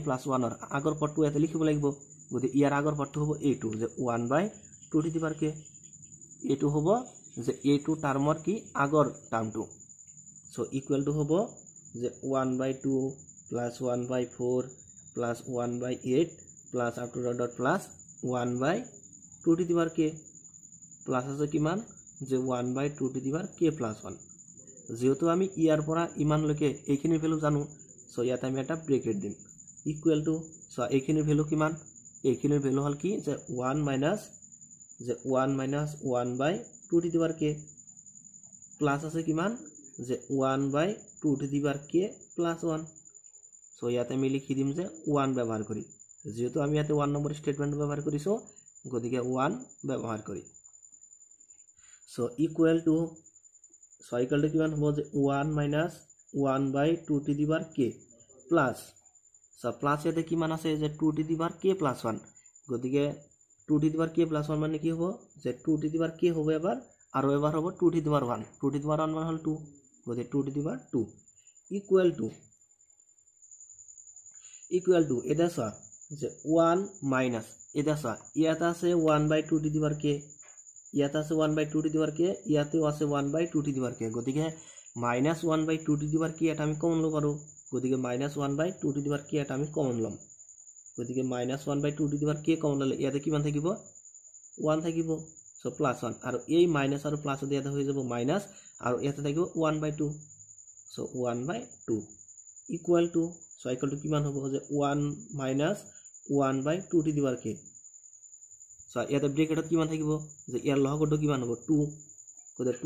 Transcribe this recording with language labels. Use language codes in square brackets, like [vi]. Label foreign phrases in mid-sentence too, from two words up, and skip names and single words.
[as] plus 1 ৰ আগৰ পদটো ইয়াতে লিখিব লাগিব গতিকে ইয়াৰ আগৰ পদটো হ'ব a2 যে 1/2 [en] to the power k [as] a2 হ'ব যে a2 টাৰ্মৰ কি আগৰ টাৰ্মটো [en] so equal to [as] হ'ব যে [en] 1/2 plus 1/4 plus 1/8 plus up to dot plus 1/2 to the power k plus [as] আছে কিমান যে 1/2 [en] to the power k plus 1 [as] যেহেতু আমি ইয়াৰ পৰা ইমান লৈকে এইখিনি ভ্যালু জানো সো ইয়াত আমি এটা ব্ৰেকেট দিম [en] equal to so [as] এইখিনি ভ্যালু কিমান এইখিনিৰ ভ্যালু হল কি যে 1 minus 1/2 [en] to the power k plus [as] আছে কিমান যে 1/2 [en] to the power k plus 1 [as] সো ইয়াতে আমি লিখি দিম যে 1 ব্যৱহাৰ কৰি যেহেতু আমি ইয়াতে 1 নম্বৰ স্টেটমেন্ট ব্যৱহাৰ কৰিছো গতিকে 1 ব্যৱহাৰ কৰি [en] so equal to [as] কিমান হ'ব যে 1 [en] minus 1/2 to the power k plus so plus [as] ইয়াতে কিমান আছে যে 2 [en] to the power k plus 1 [as] গতিকে 2 [en] to the power k plus 1 [as] মানে কি হ'ব যে 2 [en] to the power k [as] হ'ব এবাৰ আৰু এবাৰ হ'ব 2 [en] to the power 1 [as] 2 [en] to the power 1 [as] মানে হল 2 গতিকে 2 [en] to the power 2 [as] ইকুৱেল টু এটা সা যে 1 মাইনাস এটা সা ইয়াতে আছে 1/2 [en] to the power k [as] ইয়াতে আছে 1/2 [en] to the power k [as] ইয়াতেও আছে 1/2 [en] to the power k [as] গতিকে [en] minus 1/2 to the power k [as] এটা আমি কমন লব পাৰো গতিকে [en] minus 1/2 to the power k [as] এটা আমি কমন লম গতিকে [en] minus 1/2 to the power k [as] কমন ললে ইয়াতে কিমান থাকিব 1 থাকিব [en] so plus [as] 1 আৰু এই মাইনাস আৰু প্লাস ইয়াতে হৈ যাব মাইনাস আৰু ইয়াতে থাকিব 1/2 সো 1/2 [en] equal to [as] কিমান হ'ব যে 1 minus 1/2 [en] to the power k [as] সো ইয়াতে ব্ৰেকেটত কিমান থাকিব যে ইয়াৰ লহগটো কিমান হ'ব 2 গতিকে 2